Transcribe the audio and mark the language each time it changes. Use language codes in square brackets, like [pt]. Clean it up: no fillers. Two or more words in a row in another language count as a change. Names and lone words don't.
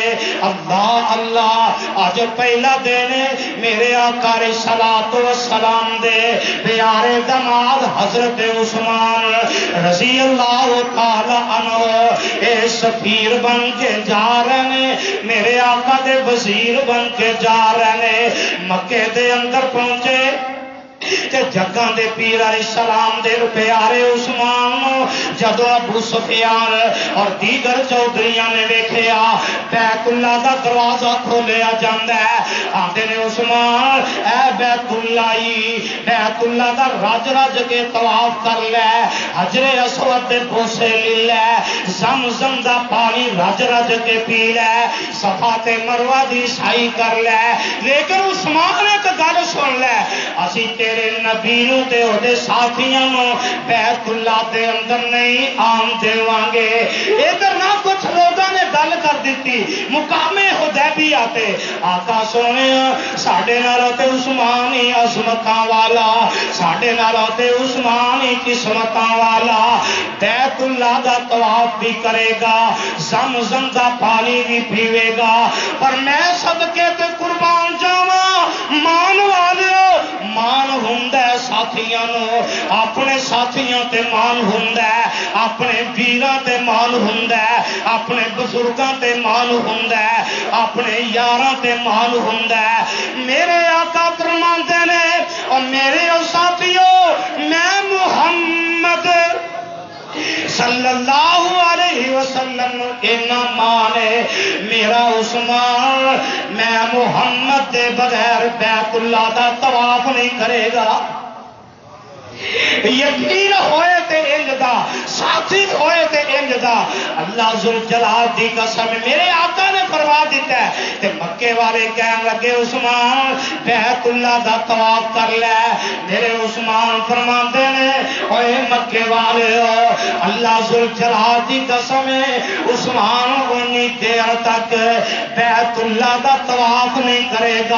[pa] اللہ اللہ اج پہلا دن میرے آقا [ar] علیہ الصلوۃ والسلام [pa] دے پیارے داماد حضرت عثمان [ar] رضی اللہ تعالی عنہ [pa] اے سفیر بن کے جا رہے ہیں. میرے آقا دے وزیر بن کے جا رہے ہیں. مکے دے اندر پہنچے تے جگاں دے پیر علیہ السلام دے پیارے عثمان جدو ابو سفیان اور دیگر چودھریاں نے ویکھیا بیت اللہ دا دروازہ کھولیا جاندا ہے. آندے نے عثمان اے بیت اللہ دا رج رج کے طواف کر لے, حجر اسود دے بوسے لے لے, زمزم دا پانی رج رج کے پی لے, صفا تے مروہ دی سائی کر لے. لیکن عثمان ایک گل سن لے, اسی تیرے نبی نو تے او دے ساتھیاں نو بیت اللہ دے اندر نہیں آن دیواں گے. ادھر نہ کچھ لوگاں نے گل کر دیتی مقام حدیبیہ تے آقا سونے ساڈے نال تے عثمان ہی عظمتاں والا, ساڈے نال تے عثمان ہی قسمتاں والا, بیت اللہ دا طواف بھی کرے گا, زمزم دا پانی بھی پیوے گا, پر میں صدقے تے قربان جاواں مان والو مان ہوندا ہے ساتھیاں نو, اپنے ساتھیاں تے مان ہوندا ہے, اپنے ویراں تے مان ہوندا ہے, اپنے بزرگاں تے مان ہوندا ہے, اپنے یاراں تے مان ہوندا ہے. میرے آقا فرماندے نے اور میرے ساتھیوں میں محمد [ar] صلی اللہ علیہ وسلم [pa] اینا مانے میرا عثمان میں محمد دے بغیر بیت اللہ دا طواف نہیں کرے گا. یقین ہوئے تے انج دا, ساتھی ہوئے تے انج دا. اللہ ذوالجلال دی قسم میرے آقا نے فرما دیتا ہے تے مکے والے کہن لگے عثمان بیت اللہ دا طواف کر لے. میرے عثمان فرماندے نے اوے مکے والے اللہ ذوالجلال دی قسم عثمان اونی دیر تک بیت اللہ دا طواف نہیں کرے گا.